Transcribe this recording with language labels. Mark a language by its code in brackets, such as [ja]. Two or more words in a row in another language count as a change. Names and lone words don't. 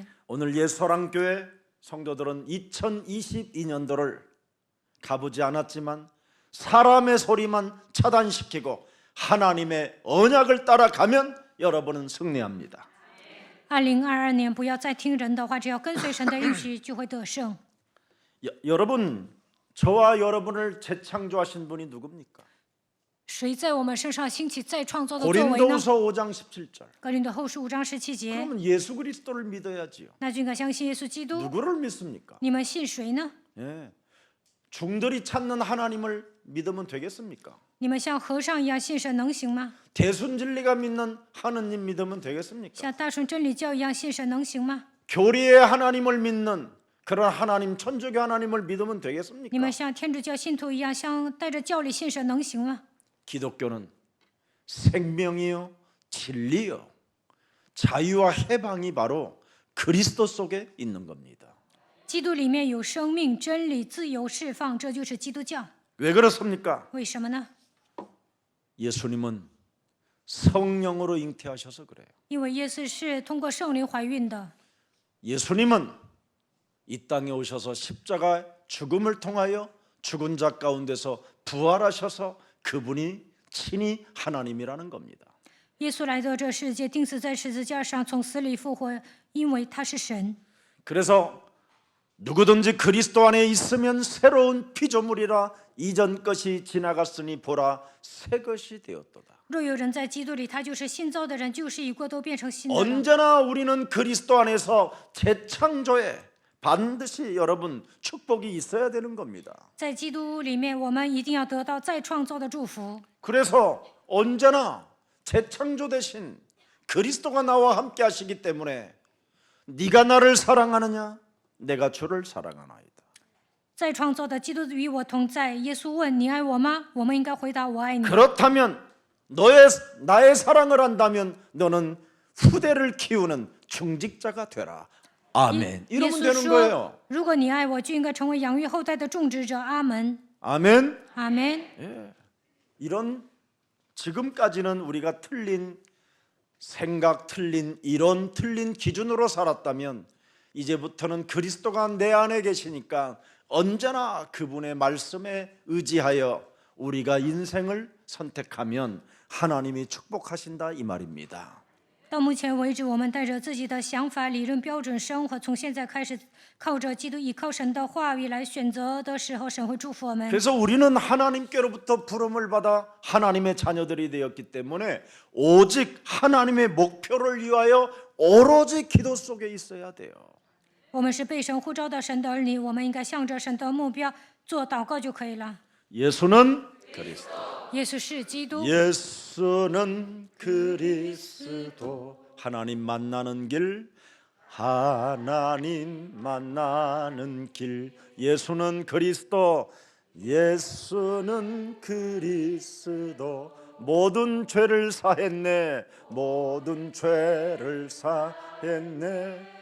[ko] 오늘 예수사랑교회 성도들은 2022년도를 가보지 않았지만 사람의 소리만 차단시키고 하나님의 언약을 따라가면 여러분은 승리합니다. [zh] 2022 年不要再听人的话，只要跟随神的应许，就会得胜。 [ko] 여러분, 저와 여러분을 재창조하신 분이 누굽니까? [zh] 谁在我们身上兴起再创造的作为呢？ [ko] 고린도후서 5장 17절. [zh] 格林多后书5章17节， [ko] 그러면 예수 그리스도를 믿어야지요. [zh] 那就应该相信耶稣基督。 [ko] 누구를 믿습니까? [zh] 你们信谁呢？ [ko] 예. 중들이 찾는 하나님을 믿으면 되겠습니까? [zh] 你们像和尚一样信神能行吗？ [ko] 대순진리가 믿는 하느님 믿으면 되겠습니까? [zh] 像大顺真理教一样信神能行吗？ [ko] 교리의 하나님을 믿는 그런 하나님, 천주교 하나님을 믿으면 [zh] 你 [ko] 되겠습니까? [zh] 们像天主教信徒一样，像带着教理信神能行吗？ [ko] 기독교는 생명이요, 진리요, 자유와 해방이 바로 그리스도 속에 있는 겁니다. [zh] 基督里面有生命、真理、自由、释放，这就是基督教。 [ko] 왜 그렇습니까? [zh] 为什么呢？ [ko] 예수님은 성령으로 잉태하셔서 그래요. [zh] 因为耶稣是通过圣灵怀孕的。 [ko] 예수님은 이 땅에 오셔서 십자가 죽음을 통하여 죽은 자 가운데서 부활하셔서 그분이 친히 하나님이라는 겁니다. [zh] 耶稣来到这世界，钉死在十字架上，从死里复活，因为他是神。 [ko] 그래서 누구든지 그리스도 안에 있으면 새로운 피조물이라 이전 것이 지나갔으니 보라 새 것이 되었도다. [zh] 若有人在基督里，他就是新造的人，旧事已过，都变成新的了。 [ko] 언제나 우리는 그리스도 안에서 재창조에 반드시 여러분 축복이 있어야 되는 겁니다. [zh] 在基督里面，我们一定要得到再创造的祝福。 [ko] 그래서 언제나 재창조 대신 그리스도가 나와 함께 하시기 때문에 네가 나를 사랑하느냐 내가 주를 사랑하나이다. [zh] 在创造的基督与我同在。耶稣问：“你爱我吗？”我们应该回答：“我爱你。” [ko] 그렇다면 나의 사랑을 한다면 너는 후대를 키우는 중직자가 되라. 아멘. [zh] 耶 [ko] 이러면 [zh] 稣 [ko] 되는 [zh] 说 [ko] 거예요. ：“ [zh] 如果你爱我，就应该成为养育后代的种植者。” 阿门， [ko] 아멘. [zh] 阿门。 [ko] 이런 지금까지는 우리가 틀린 생각, 틀린 이론, 틀린 기준으로 살았다면 이제부터는 그리스도가 내 안에 계시니까 언제나 그분의 말씀에 의지하여 우리가 인생을 선택하면 하나님이 축복하신다 이 말입니다. [zh] 到目前为止，我们带着自己的想法、理论、标准生活。从现在开始，靠着基督，依靠神的话语来选择的时候，神会祝福我们。 [ko] 그래서 우리는 하나님께로부터 부름을 받아 하나님의 자녀들이 되었기 때문에 오직 하나님의 목표를 위하여 오로지 기도 속에 있어야 돼요. [zh] 我们是被神呼召的神的儿女，我们应该向着神的目标做祷告就可以了。 [ko] 예수는 그리스도. [zh] 耶稣是基督， [ko] 예수는 그리스도. 하나님 만나는 길, 하나님 만나는 길. 예수는 그리스도. 예수는 그리스도. 모든 죄를 사했네. 모든 죄를 사했네.